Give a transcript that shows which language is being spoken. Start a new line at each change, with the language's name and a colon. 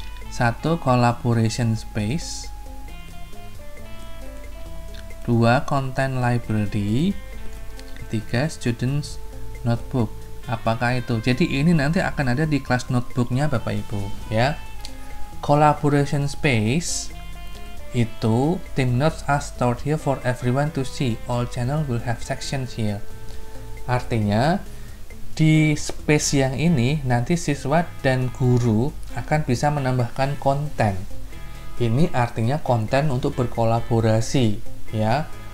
Indonesian: Satu, collaboration space. Dua, content library. Ketiga, students notebook. Apakah itu? Jadi ini nanti akan ada di kelas notebooknya Bapak Ibu ya.
English: Collaboration space itu team notes are stored here for everyone to see. All channel will have sections here.
Indonesian: Artinya di space yang ini nanti siswa dan guru akan bisa menambahkan konten. Ini artinya konten untuk berkolaborasi ya.